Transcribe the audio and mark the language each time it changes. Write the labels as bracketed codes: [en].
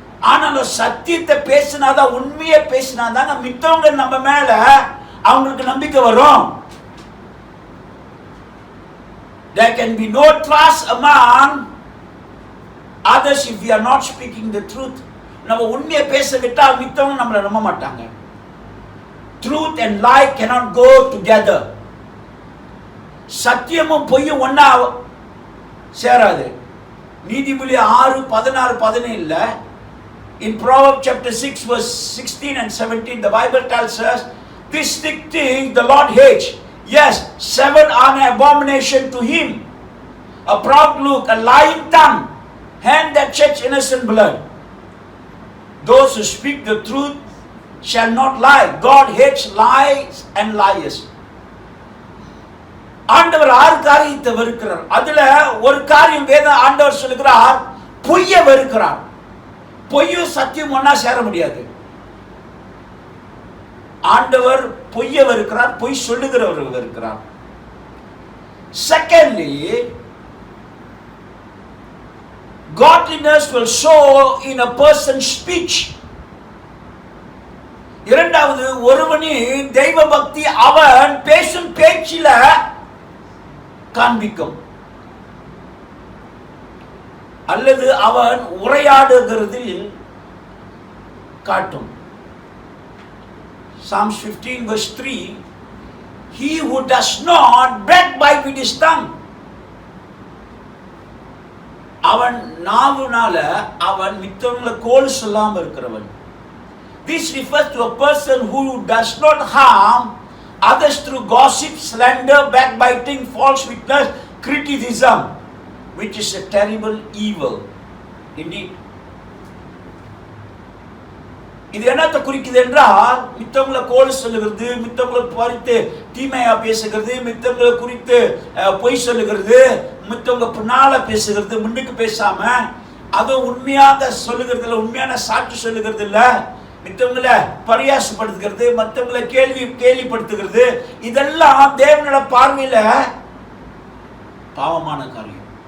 [ta] ஆனாலும் சத்தியத்தை பேசினாதான், உண்மையை பேசினாதான் மித்தவங்க நம்ம மேல அவங்களுக்கு நம்பிக்கை வரும். [en] There can be no trust among others if we are not speaking the truth. [ta] நம்ம உண்மையை பேச விட்டால் மித்தவங்க நம்மளை நம்ப மாட்டாங்க. [en] Truth and lie cannot go together. [ta] சத்தியமும் பொய்யும் ஒண்ணா சேராது. [en] நீதிமொழி 6:16-17 in Proverbs chapter 6 verse 16 and 17 the Bible tells us, this six things the Lord hates, yes, 7 are an abomination to him: a proud look, a lying tongue, hand that sheds innocent blood. Those who speak the truth shall not lie. God hates lies and liars. [ta] ஆண்டவர் 6 காரியத்தை வெறுக்கிறார். அதுல ஒரு காரியம் வேத ஆண்டவர் சொல்லுகிறார், பொய்யை வெறுக்கிறார். பொய்யும் சத்தியம் ஒண்ணா சேர முடியாது. ஆண்டவர் பொய்யை வெறுக்கிறார், பொய் சொல்லுகிறவர் வெறுக்கிறார். [en] Secondly, godliness will show in a person's speech. [ta] இரண்டாவது, ஒருவனின் தெய்வ பக்தி அவன் பேசும் பேச்சில காண்பிக்கும். அல்லது அவன் உரையாடுகிறதில் காட்டும். [en] Psalms 15 verse 3, he who does not backbite with his tongue, [ta] அவன் நாவுனால அவன் மித்தவங்களை கோல் சொல்லாம இருக்கிறவன். [en] This refers to a person who does not harm others through gossip, slander, backbiting, false witness, criticism, which is a terrible evil indeed. [ta] இது என்னத்தை குறிக்குது என்றால், மித்தவங்களை கோல் சொல்லுகிறது, மித்தவங்களை குறித்து தீமையா பேசுகிறது, மித்தவங்களை குறித்து பொய் சொல்லுகிறது, மித்தவங்க பின்னால பேசுகிறது, முன்னுக்கு பேசாம அதுவும் உண்மையாக சொல்லுகிறது இல்ல, உண்மையான சாட்சி சொல்லுகிறது இல்ல, மித்தவங்களை பரியாசப்படுத்துகிறது, மற்றவங்களை கேள்விப்படுத்துகிறது, இதெல்லாம் தேவனோட பார்வையில பாவமான காரியம்.